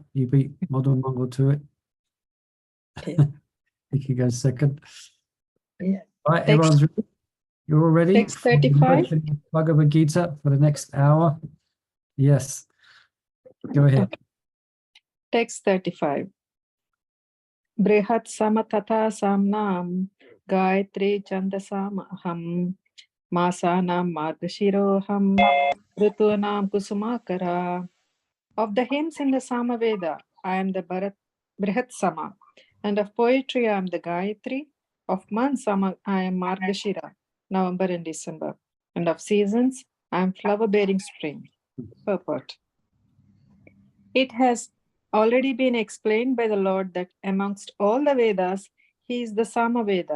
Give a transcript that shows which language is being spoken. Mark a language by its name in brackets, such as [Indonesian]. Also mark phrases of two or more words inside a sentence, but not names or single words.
[English] You beat Modern Mongol to it. Okay. You can go second. Yeah. All right, everyone's ready? You're all ready? Text 35. Bhagavad Gita for the next hour. Yes. Go ahead. Okay. Text 35. [Sanskrit] Brhat-sama tata samnam Gayatri chandasam aham masanam margashiroham ritunam kusumakara. [English] Of the hymns in the Sama Veda, I am the Brhat-sama, and of poetry I am the Gayatri. Of months I am Margashira, November and December, and of seasons I am flower-bearing spring. Purport. It has already been explained by the Lord that amongst all the Vedas, he is the Sama Veda.